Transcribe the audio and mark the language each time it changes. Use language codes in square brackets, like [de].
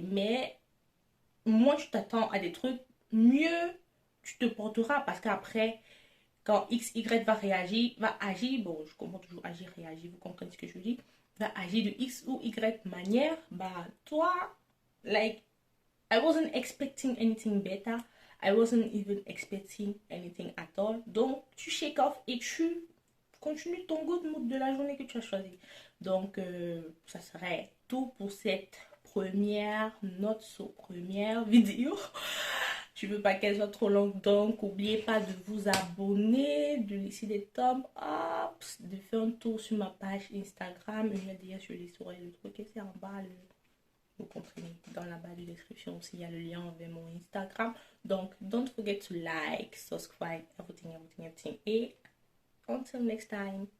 [fr] Mais moins tu t'attends à des trucs, mieux tu te porteras parce qu'après, quand X, Y va agir, bon, je comprends toujours agir, réagir, vous comprenez ce que je dis, va agir de X ou Y manière, bah toi, [en] like, I wasn't expecting anything better. I wasn't even expecting anything at all. [fr] Donc, tu [en] shake off [fr] et tu continues ton good mood de la journée que tu as choisi. Donc, ça serait tout pour cette première note sur première vidéo. Je veux pas qu'elle soit trop longue, donc n'oubliez pas de vous abonner, de laisser des thumbs up, de faire un tour sur ma page Instagram. Je vais dire sur les stories, le truc c'est en bas, vous comprenez, dans la barre de description aussi, il y a le lien vers mon Instagram. [en] Donc, don't forget to like, subscribe, everything. Et until next time.